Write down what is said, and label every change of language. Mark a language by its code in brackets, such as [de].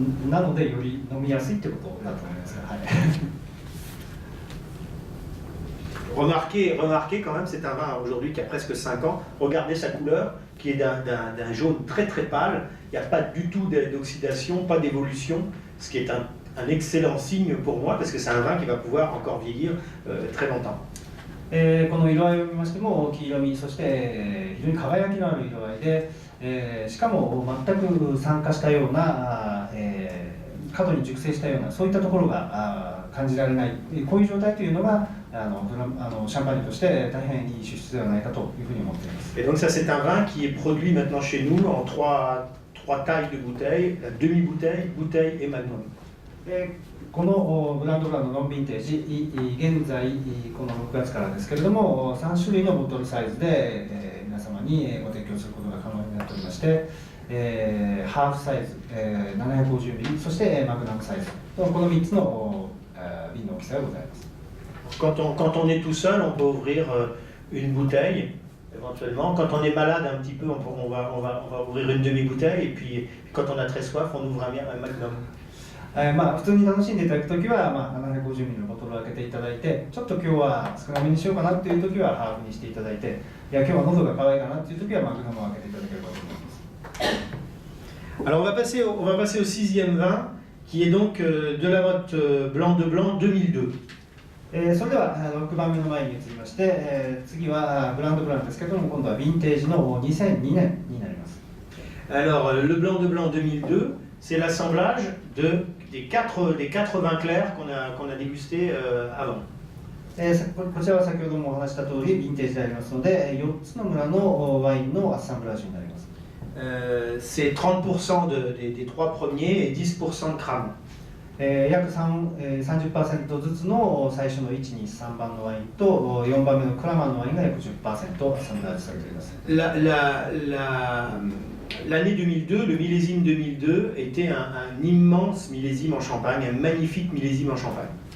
[ja] なのでより飲みやすいということだと思いますが、はい。 [fr] Remarquez quand même, c'est un vin aujourd'hui qui a presque 5 ans. Regardez sa couleur, qui est d'un jaune très très pâle. Il n'y a pas du tout d'oxydation, pas d'évolution, ce qui est un excellent signe pour moi, parce que c'est un vin qui va pouvoir encore vieillir très longtemps. [ja] この色合いを見ましても黄色み、そして、非常に輝きのある色合いで、しかも全く酸化したような、過度に熟成したようなそういったところが感じられない、こういう状態というのがシャンパーニュとして大変いい酒質ではないかというふうに思っています。 [fr] Et donc ça c'est un vin qui est produit maintenant chez nous en trois tailles de bouteilles, la demi-bouteille, bouteille et magnum. [ja] このブランドブランドノンヴィンテージ、現在この6月からですけれども3種類のボトルサイズで、皆様にご提供することが可能になっておりまして、ハーフサイズ、750ミリ、そしてマグナムサイズ、この3つの瓶の大きさがございます。 [fr] Quand on est tout seul, on peut ouvrir une bouteille, éventuellement. Quand on est malade un petit peu, on va ouvrir une demi-bouteille. Et puis quand on a très soif, on ouvre un magnum. [ja] 普通に楽しんでいただくときは、750ミリのボトルを開けていただいて、ちょっと今日は少なめにしようかなっていうときはハーフにしていただいて、いや今日は喉が渇いたなっていうときはマグナムを開けていただければと思います。 [fr] Alors on va passer au 6e vin, qui est donc de la Motte Blanc de Blanc 2002. [ja] それでは6番目のワインに移りまして、次はブランドブランですけれども、今度はヴィンテージの2002年になります。 [fr] Alors le Blanc de Blanc 2002, c'est l'assemblage des 4 vins clairs qu'on a dégustés avant. [ja] こちらは先ほどもお話した通り、ヴィンテージでありますので、4つの村のワインのアッサンブラージュになります。 [fr] C'est 30% des 3 premiers et 10% de crame. [ja] 約 30% ずつの最初の1、2、3番のワインと4番目のクラマンのワインが約 10% アッサンブラージュされています。 [fr] L'année 2002, le millésime 2002 était un immense millésime en Champagne, un magnifique millésime en Champagne.